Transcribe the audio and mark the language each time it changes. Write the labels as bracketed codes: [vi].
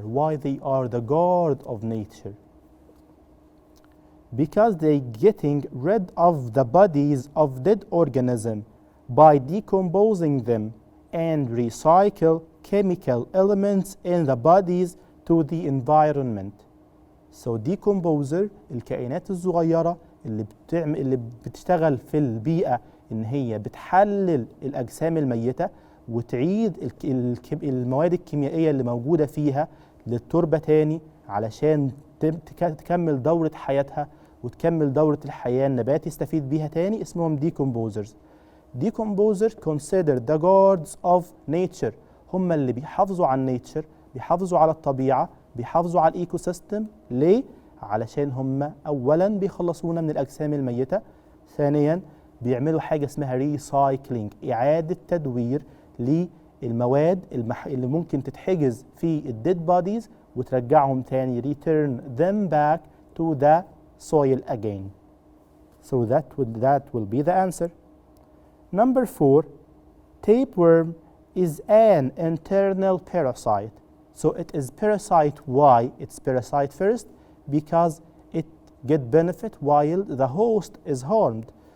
[en] Why they are the guard of nature? Because they getting rid of the bodies of dead organisms by decomposing them and recycle chemical elements in the bodies to the environment. So decomposer [ar] الكائنات الصغيرة اللي بتشتغل في البيئة إن هي بتحلل الأجسام الميتة وتعيد المواد الكيميائية اللي موجودة فيها للتربة تاني علشان تكمل دورة حياتها وتكمل دورة الحياة، النبات يستفيد بيها تاني، اسمهم decomposers. [en] Decomposers considered the guards of nature. [ar] هم اللي بيحافظوا على nature، بيحافظوا على الطبيعة، بيحافظوا على الايكو سيستم. ليه؟ علشان هم اولا بيخلصونا من الاجسام الميتة، ثانيا بيعملوا حاجة اسمها ريسايكلينج، اعادة تدوير للمواد اللي ممكن تتحجز في الديد بوديز وترجعهم تاني، [en] return them back to the soil again. So that will be the answer. Number 4, tapeworm is an internal parasite. So it is parasite. Why? It's parasite first because it get benefit while the host is harmed.